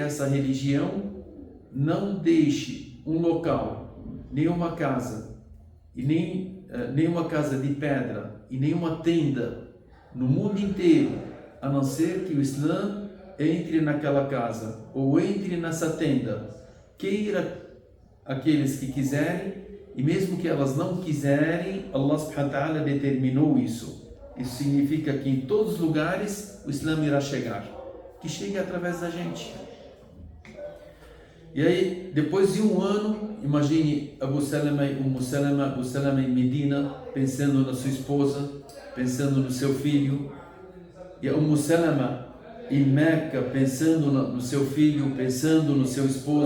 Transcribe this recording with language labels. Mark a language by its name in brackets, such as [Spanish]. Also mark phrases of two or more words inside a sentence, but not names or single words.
[Portuguese] essa religião não deixe um local, nenhuma casa, e nenhuma casa de pedra e nenhuma tenda no mundo inteiro, a não ser que o Islã entre naquela casa ou entre nessa tenda, queira aqueles que quiserem, e mesmo que elas não quiserem, Allah [Arabic] سبحانه وتعالى [Portuguese] determinou isso. Isso significa que em todos os lugares o Islã irá chegar, que chegue através da gente. E aí, depois de um ano, imagine Abu Salama em Medina, pensando na sua esposa, pensando no seu filho, e Umm Salama em Meca, pensando no seu filho, pensando no seu esposo.